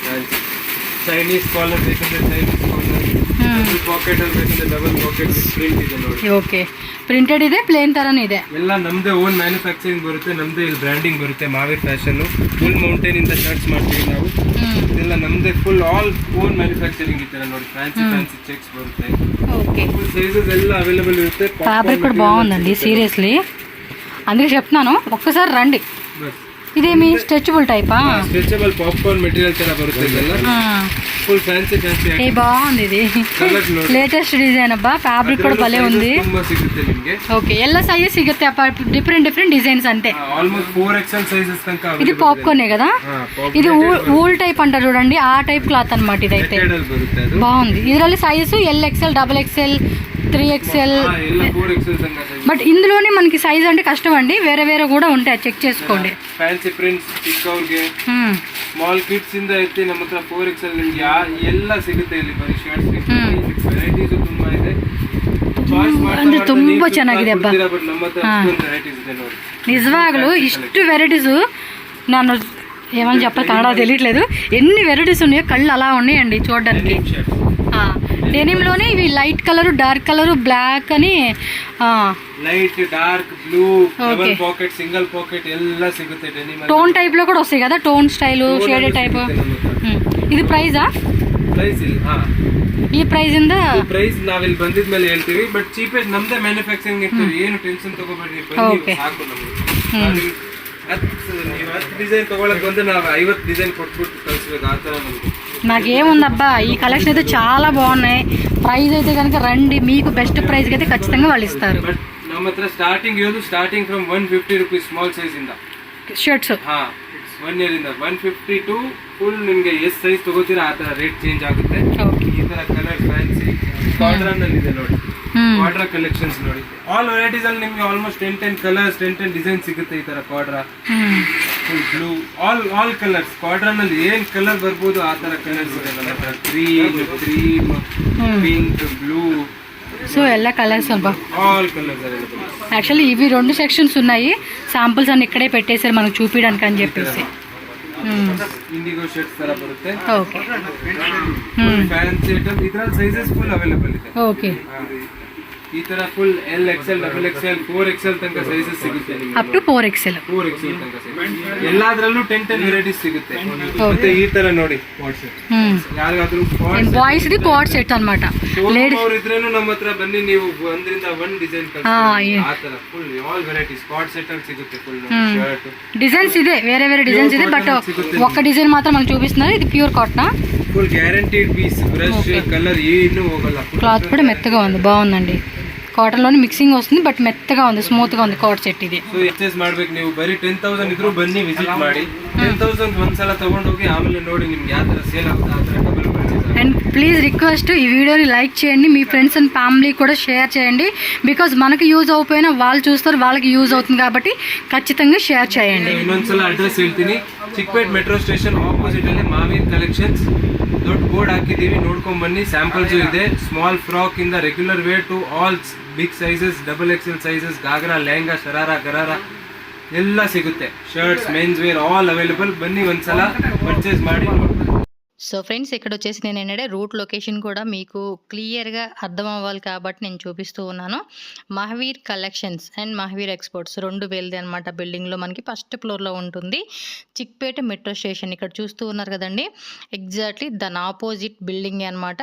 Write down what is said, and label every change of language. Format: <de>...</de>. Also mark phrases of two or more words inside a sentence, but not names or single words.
<en>Chinese collar</en> <kn>ಬೇಕಂದ್ರೆ</kn> <en>Chinese collar, double pocket</en> <kn>ಅಲ್ಲಿ ಬೇಕಂದ್ರೆ</kn> <en>double pocket print</en> <kn>ಇದೆ ನೋಡಿ. ಓಕೆ. ಪ್ರಿಂಟೆಡ್ ಇದೆ, ಪ್ಲೇನ್ ತರನೂ ಇದೆ. ಎಲ್ಲ ನಮ್ದೇ</kn> <en>own manufacturing</en> <kn>ಬರುತ್ತೆ, ನಮ್ದೇ ಇಲ್ಲಿ ಬ್ರ್ಯಾಂಡಿಂಗ್ ಬರುತ್ತೆ. ಮಾವೇರ್</kn> <en>fashion full mountain</en> <kn>ಇಂದ ಶರ್ಟ್ಸ್ ಮಾಡ್ತೀವಿ ನಾವು. ಇದೆಲ್ಲ ನಮ್ದೇ</kn> <en>full all own manufacturing</en> <kn>ಈ ತರ ನೋಡಿ.</kn> <en>fancy checks</en> <kn>ಬರುತ್ತೆ.</kn> <te>ఓకే.</te> <en>full sizes</en> <kn>ಎಲ್ಲ అవైలబుల్ ఇರುತ್ತೆ.</kn> <te>ఫ్యాబ్రిక్ కూడా బాగుందండి సీరియస్లీ, అందుకే చెప్తున్నాను ఒక్కసారి రండి. ఇదేమి స్ట్రెచబుల్ టైపా?</te> <en>stretchable popcorn material</en> <kn>ತರ ಬರುತ್ತೆ ಇದೆಲ್ಲ.</kn> <en>full fancy</en> <te>ఏ బాగుంది ఇది,</te> <en>latest design</en> <te>అబ్బా. ఫ్యాబ్రిక్ కూడా భలే ఉంది.</te> <kn>ತುಂಬಾ ಸಿಗುತ್ತೆ ನಿಮಗೆ. ఓకే. ಎಲ್ಲ సైజెస్ ಸಿಗುತ್ತೆ ಅಪ್ಪ,</kn> <en>different designs</en> <kn>అంతే.</kn> <en>almost 4XL sizes</en> <te>తనక. ఇది పాప్కార్న్ కదా. ఇది</te> <en>wool type</en> <te>అంటారు చూడండి, ఆ</te> <en>type cloth</en> <te>అన్నమాట ఇదైతే. బాగుంది. ಇದರಲ್ಲಿ</te> <en>sizes LXL, XXL, 3XL,</en> <te>బట్ ఇందులోనే మనకి సైజ్ అంటే కష్టం అండి, వేరే వేరే కూడా ఉంటాయి, చెక్ చేసుకోండి.</te> <en>fancy prints</en> <kn>ಚಿಕ್ಕವ್ರಿಗೆ,</kn> <en>small kids</en> <kn>ಇಂದ ಐತಿ ನಮ್ಮ ಹತ್ರ 4XL ನಿಮ್ಗೆ ಎಲ್ಲ ಸಿಗುತ್ತೆ ಇಲ್ಲಿ. ಬರೀ</kn> <en>shirts varieties</en> <kn>ತುಂಬಾ ಇದೆ. ಅಂದ್ರೆ ತುಂಬಾ ಚೆನ್ನಾಗಿದೆ ಅಬ್ಬಾ. ಬಟ್ ನಮ್ಮ ಹತ್ರ ಅಷ್ಟೊಂದು ವೆರೈಟೀಸ್ ಇದೆ ನೋಡಿ.</kn> <te>నిజవాగ్లు ఇಷ್ಟು వెరైటీస్, నన్ను ఏమని చెప్పాలి కన్నడ తెలియట్లేదు, ఎన్ని వెరైటీస్ ఉన్నాయో కళ్ళు అలా ఉన్నాయండి చూడడానికి. డెనిమ్లోనే ఇవి</te> <en>light colour, dark colour, black</en> <te>అని,</te> <en>light, dark, blue, double pocket, single pocket</en> <kn>ಎಲ್ಲ ಸಿಗುತ್ತೆ.</kn> <en>ಡೆನಿಮ್</en> <te>టోన్ టైప్ లో కూడా వస్తాయి కదా,</te> <en>tone style, shaded type.</en> <te>ఇది ಪ್ರೈಸಾ?</te> <kn>ಪ್ರೈಸ್ ಇಲ್ಲ. ಈ ಪ್ರೈಸ್ ಇಂದ ಪ್ರೈಸ್ ನಾವಿಲ್ಲಿ ಬಂದಿದ್ಮೇಲೆ ಹೇಳ್ತೀವಿ,</kn> <en>but cheapest</en> <kn>ನಮ್ದೇ ಮ್ಯಾನುಫ್ಯಾಕ್ಚರಿಂಗ್ ಇರ್ತೀವಿ. ಏನು ಟೆನ್ಷನ್ ತಗೋಬೇಡಿ, ಬನ್ನಿ ಸಾಕು ನಮಗೆ. 10 ಡಿಸೈನ್ ತಗೊಳಕ್ ಬಂದ್ರೆ ನಾವು 50 ಡಿಸೈನ್ ಕೊಟ್ಬಿಟ್ಟು ಕಳಿಸ್ಬೇಕು, ಆ ಥರ ನಮಗೆ.</kn> <te>నాకేముందబ్బా, ఈ కలెక్షన్ అయితే చాలా బాగున్నాయి. ప్రైస్ అయితే కనుక రండి, మీకు బెస్ట్ ప్రైస్కి అయితే ఖచ్చితంగా వాళ్ళు ఇస్తారు.</te> <kn>ಬಟ್ ನಮ್ಮ ಹತ್ರ ಸ್ಟಾರ್ಟಿಂಗ್ ಇರೋದು</kn> <en>starting from 150 rupees small size</en> <kn>ಇಂದ ಶರ್ಟ್ಸ್. 1 year ಇಂದ 150 to ಫುಲ್ ನಿಮ್ಗೆ ಎಷ್ಟು ಸೈಜ್ ತಗೋತೀರಾ ಆ ತರ</kn> <en>rate change</en> <kn>ಆಗುತ್ತೆ. ಈ ತರ</kn> <en>colour fancy</en> <kn>ಕ್ವಾಡ್ರನ್ ಅಲ್ಲಿ ಇದೆ ನೋಡಿ, ಕ್ವಾಡ್ರಾ ಕಲೆಕ್ಷನ್ಸ್ ನೋಡಿ.</kn> <en>all varieties</en> <kn>ಅಲ್ಲಿ ನಿಮ್ಗೆ</kn> <en>almost 10 colours, 10 design</en> <kn>ಸಿಗುತ್ತೆ ಈ ತರ ಕ್ವಾಡ್ರಾ.</kn> <en>full blue, all colours.</en> <kn>ಕ್ವಾಡ್ರನ್ ಅಲ್ಲಿ ಏನ್ ಕಲರ್ ಬರ್ಬೋದು ಆ ತರ ಕಲರ್ಸ್ ಇದೆ ನಮ್ಮ ಹತ್ರ.</kn> <en>cream, pink, blue,</en> <te>సో ಎಲ್ಲ కలర్స్ అబ్బా,</te> <en>all colours available.</en> <te>యాక్చువల్లీ ఇవి 2 సెక్షన్స్ ఉన్నాయి, శాంపుల్స్ అన్ని ఇక్కడే పెట్టేశారు మనకు చూపించడానికి అని చెప్పేసి.</te> <en>indigo shirts</en> <kn>ತರ ಬರುತ್ತೆ.</kn> <te>ఓకే.</te> <en>fancy item</en> <kn>ಇದ್ರಲ್ಲಿ</kn> <en>sizes full available</en> <kn>ಇದೆ.</kn> <te>ఓకే.</te> <kn>ಈ ತರ</kn> <en>full LXL, XXL, 4XL</en> <kn>ತನಕ ಸೈಜಸ್ ಸಿಗುತ್ತೆ ನಿಮಗೆ.</kn> <en>up to 4XL.</en> <kn>4XL ತನಕ ಸೈಜ್ ಎಲ್ಲಾದ್ರಲ್ಲೂ 10 ವೆರೈಟೀಸ್ ಸಿಗುತ್ತೆ. ಮತ್ತೆ ಈ ತರ ನೋಡಿ, ಯಾರಿಗಾದ್ರೂ</kn> <te>ಬಾಯ್ಸ್ ది</te> <en>coat set</en> <te>అన్నమాట.</te> <kn>లేడీಸ್ ಅವರು ಇದ್ರೇನು ನಮ್ಮ ಹತ್ರ ಬನ್ನಿ, ನೀವು ಒಂದರಿಂದ 1 ಡಿಸೈನ್ ಕಳಿಸ್ತೀವಿ. ಆ ತರ</kn> <en>full all varieties coat set</en> <kn>ಅಲ್ಲಿ ಸಿಗುತ್ತೆ.</kn> <en>full shirt</en> <te>డిజైన్స్ ಇದೆ, వేరే వేరే డిజైన్స్ ಇದೆ, బట్ ఒక్క డిజైన్ మాత్రం మనకు చూపిస్తున్నారు. ఇది</te> <en>pure cotton, full guaranteed piece. brush colour</en> <kn>ಏನು ಹೋಗಲ್ಲ.</kn> <te>క్లాత్ కూడా మెత్తగా ఉంది, బాగుందండి. కాటన్లోని మిక్సింగ్ వస్తుంది, బట్ మెత్తగా ఉంది, స్మూత్గా ఉంది</te> <en>cord set</en> <te>ఇది.</te> <kn>ಸೊ ಪರ್ಚೇಸ್ ಮಾಡ್ಬೇಕು ನೀವು ಬರೀ 10,000 ಇದ್ರೂ ಬನ್ನಿ ವಿಸಿಟ್ ಮಾಡಿ. 10,000 ಒಂದ್ಸಲ ತಗೊಂಡೋಗಿ ಆಮೇಲೆ ನೋಡಿ ನಿಮ್ಗೆ ಯಾವ ಥರ ಸೇಲ್ ಆಗುತ್ತೆ ಆ ಥರ</kn> <en>double purchase. and please request,</en> <te>ఈ వీడియోని లైక్ చేయండి, మీ</te> <en>friends and family</en> <te>కూడా షేర్ చేయండి. బికాజ్ మనకి యూజ్ అవ్వకపోయినా వాళ్ళు చూస్తారు, వాళ్ళకి యూజ్ అవుతుంది కాబట్టి ఖచ్చితంగా షేర్ చేయండి.</te> <kn>ಇನ್ನೊಂದ್ಸಲ ಅಡ್ರೆಸ್ ಹೇಳ್ತೀನಿ, ಚಿಕ್ಕಪೇಟ್</kn> <en>metro station opposite</en> <kn>ಅಲ್ಲಿ ಮಾವೀರ್ ಕಲೆಕ್ಷನ್ಸ್ ದೊಡ್ಡ ಬೋರ್ಡ್ ಹಾಕಿದೀವಿ, ನೋಡ್ಕೊಂಡ್ ಬನ್ನಿ. ಸ್ಯಾಂಪಲ್ಸ್ ಇದೆ,</kn> <en>small frock</en> <kn>ಇಂದ</kn> <en>regular wear to all big sizes, double XL sizes,</en> <kn>ಗಾಗ್ರಾ, ಲೆಹಂಗಾ, ಶರಾರಾ, ಗರಾರಾ ಎಲ್ಲ ಸಿಗುತ್ತೆ. ಶರ್ಟ್ಸ್,</kn> <en>mens wear all available.</en> <kn>ಬನ್ನಿ ಒಂದ್ಸಲ ಪರ್ಚೇಸ್ ಮಾಡಿ.</kn> <te>సో ఫ్రెండ్స్, ఇక్కడ వచ్చేసి నేను ఏంటంటే</te> <en>route location</en> <te>కూడా మీకు క్లియర్గా అర్థం అవ్వాలి కాబట్టి నేను చూపిస్తూ ఉన్నాను. మహావీర్ కలెక్షన్స్ అండ్ మహావీర్ ఎక్స్పోర్ట్స్ రెండు వేలది అనమాట. బిల్డింగ్లో మనకి ఫస్ట్ ఫ్లోర్లో ఉంటుంది, చిక్పేట</te> <en>metro station.</en> <te>ఇక్కడ చూస్తూ ఉన్నారు కదండి, ఎగ్జాక్ట్లీ దాని</te> <en>opposite building</en> <te>అనమాట.</te>